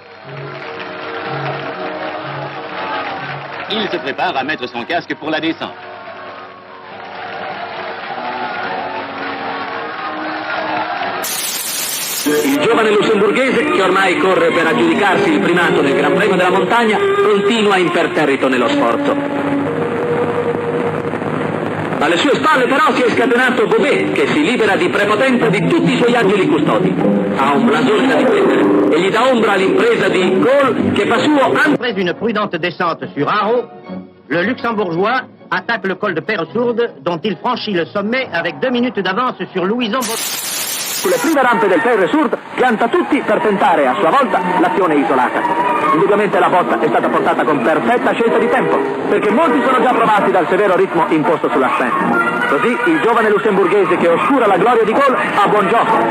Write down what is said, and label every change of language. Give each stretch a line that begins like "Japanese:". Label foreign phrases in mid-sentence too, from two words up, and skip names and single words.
French: Il se prépare à mettre son casque pour la descente.
Italian: Il giovane lussemburghese, che ormai corre per aggiudicarsi il primato del Gran Premio della Montagna, continua imperterrito nello sforzo. Alle sue spalle però si è scatenato Bobet, che si libera di prepotenza di tutti i suoi angeli custodi. Ha un blasone da difendere e gli dà ombra all'impresa di Gaulle, che fa suo...
French: Après une prudente descente sur Haro, le Luxembourgeois attaque le col de Persourde, dont il franchit le sommet avec 2 minutes d'avance sur Louison.
Italian: Sulle prime rampe del Persourde pianta tutti per tentare a sua volta l'azione isolata. Indubbiamente la botta è stata portata con perfetta scelta di tempo, perché molti sono già provati dal severo ritmo imposto sulla scena. Così il giovane lussemburghese che oscura la gloria di Gaulle ha buon gioco.